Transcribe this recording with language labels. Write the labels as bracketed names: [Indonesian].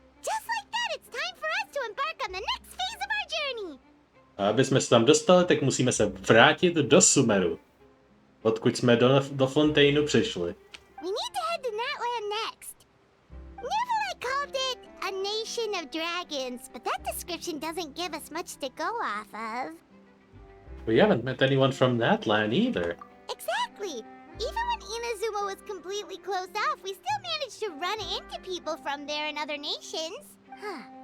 [English] Just like that, it's time for us to embark on the next phase of our journey. [Czech] A aby jsme se tam dostali, tak musíme se vrátit do Sumeru, odkud jsme do Fontainu přišli. [English] We need to head to Natlan next. Neville called it a nation of dragons, but that description doesn't give us much to go off of. We haven't met anyone from Natlan either. Exactly. Even when Inazuma was completely closed off, we still managed to run into people from there and other nations. Huh.